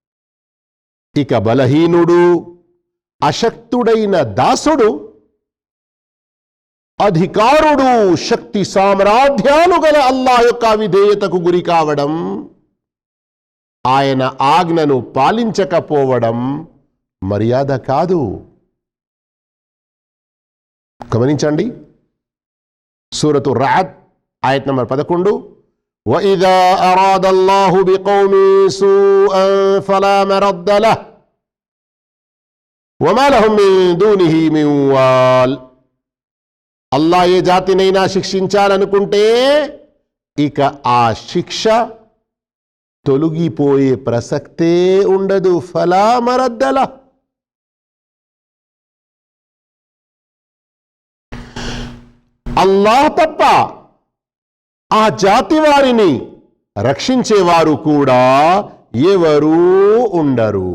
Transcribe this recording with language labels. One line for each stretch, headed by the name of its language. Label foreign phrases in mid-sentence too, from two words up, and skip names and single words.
Telugu: ఇక బలహీనుడు, అశక్తుడైన దాసుడు అధికారుడు శక్తి సామ్రాజ్యాలు గల అల్లాహ్ యొక్క విధేయతకు గురి కావడం, ఆయన ఆజ్ఞను పాలించకపోవడం మర్యాద కాదు. గమనించండి, సూరతు రఅద్ ఆయత్ నంబర్ 11.
Arabic: وَإِذَا أَرَادَ اللَّهُ بِقَوْمٍ سُوءًا فَلَا مَرَدَّ لَهُ وَمَا لَهُم مِّن دُونِهِ مِن وَالٍ.
Telugu: అల్లాహ్ ఏ జాతినైనా శిక్షించాలనుకుంటే ఇక ఆ శిక్ష తొలగిపోయే ప్రసక్తే ఉండదు.
Arabic: فلا مرد له.
Telugu: అల్లాహ్ తప్ప ఆ జాతి వారిని రక్షించేవారు కూడా ఎవరూ ఉండరు.